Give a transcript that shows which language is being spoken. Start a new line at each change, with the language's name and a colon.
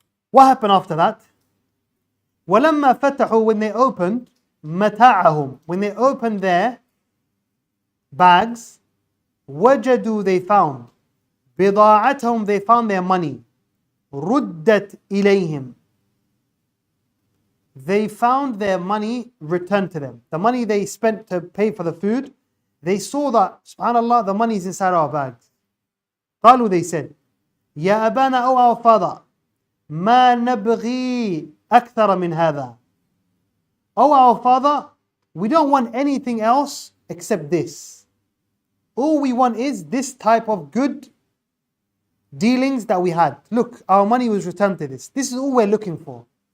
English: What happened after that?
Arabic: وَلَمَّا فَتَحُوا,
English: when they opened
Arabic: مَتَاعَهُمْ,
English: when they opened their bags,
Arabic: وَجَدُوا,
English: they found
Arabic: بِضَاعَتَهُمْ,
English: they found their money,
Arabic: رُدَّتْ إِلَيْهِمْ,
English: they found their money returned to them. The money they spent to pay for the food, they saw that, subhanAllah, the money is inside our bags.
Arabic: قالوا,
English: they said,
Arabic: يا أبانا,
English: O our father,
Arabic: ما نبغي أكثر من هذا.
English: O our father, we don't want anything else except this. All we want is this type of good dealings that we had. Look, our money was returned to this. This is all we're looking for.